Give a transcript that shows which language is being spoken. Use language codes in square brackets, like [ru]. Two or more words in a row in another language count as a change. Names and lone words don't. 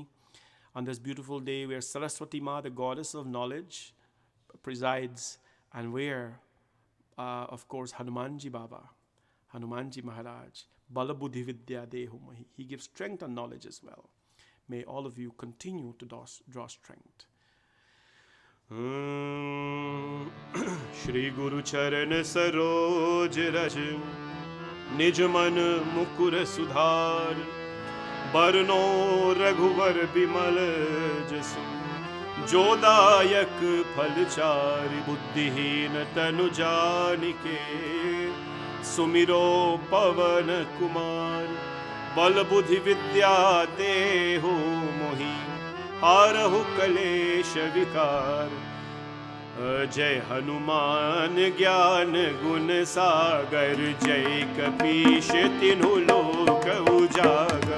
[en] On this beautiful day where Saraswattie Ma, the goddess of knowledge, presides, and where, of course, Hanumanji Baba, Hanumanji Maharaj, [awa] बल बुद्धि विद्या देहु महि. [en] He gives strength and knowledge as well. May all of you continue to draw strength. [awa] श्री गुरु चरन सरोज रज, निज मन मुकुर सुधार, बरनो रघुबर बिमल जसु, जोदायक फलचारी, बुद्धिहीन तनु जानिके, सुमिरो पवन कुमार, बल बुद्धि विद्या देहु मोहि, हारहु कलेश विकार। जय हनुमान ज्ञान गुण सागर, जय कपीश तिन्हु लोक उजागर।